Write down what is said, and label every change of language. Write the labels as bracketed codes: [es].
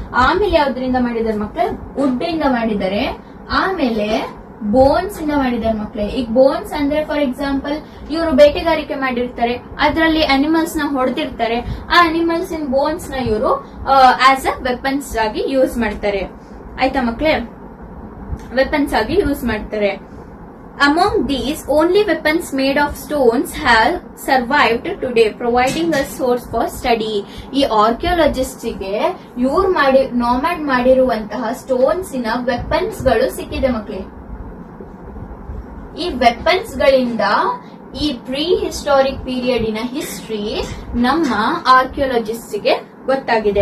[kn] ಆಮೇಲೆ ಯಾವ್ದ್ರಿಂದ ಮಾಡಿದ್ದಾರೆ ಮಕ್ಳೆ? ವುಡ್ ಇಂದ ಮಾಡಿದ್ದಾರೆ. ಆಮೇಲೆ ಬೋನ್ಸ್ ಇಂದ ಮಾಡಿದ್ದಾರೆ ಮಕ್ಳೆ. ಈಗ ಬೋನ್ಸ್ ಅಂದ್ರೆ ಫಾರ್ ಎಕ್ಸಾಂಪಲ್ ಇವರು ಬೇಟೆಗಾರಿಕೆ ಮಾಡಿರ್ತಾರೆ, ಅದರಲ್ಲಿ ಅನಿಮಲ್ಸ್ ನ ಹೊಡೆದಿರ್ತಾರೆ. ಆ ಅನಿಮಲ್ಸ್ ಇನ್ ಬೋನ್ಸ್ ನ ಇವರು ಆಸ್ ಅ ವೆಪನ್ಸ್ ಆಗಿ ಯೂಸ್ ಮಾಡ್ತಾರೆ. ಆಯ್ತಾ ಮಕ್ಳೆ? ವೆಪನ್ಸ್ ಆಗಿ ಯೂಸ್ ಮಾಡ್ತಾರೆ. [en] Among these, only weapons made of stones have survived today, providing a source for study. [kn] ಈ ಆರ್ಕಿಯೋಲಜಿಸ್ಟ್ ಗೆ ಇವ್ರು ನೋಮ್ಯಾಡ್ ಮಾಡಿರುವಂತಹ ಸ್ಟೋನ್ಸ್ ಇನ ವೆಪನ್ಸ್ ಗಳು ಸಿಕ್ಕಿದೆ ಮಕ್ಕಳೇ. ಈ ವೆಪನ್ಸ್ ಗಳಿಂದ ಈ ಪ್ರೀ ಹಿಸ್ಟಾರಿಕ್ ಪೀರಿಯಡ್ ಇನ ಹಿಸ್ಟ್ರಿ ನಮ್ಮ ಆರ್ಕಿಯೋಲಜಿಸ್ಟ್ ಗೆ ಗೊತ್ತಾಗಿದೆ.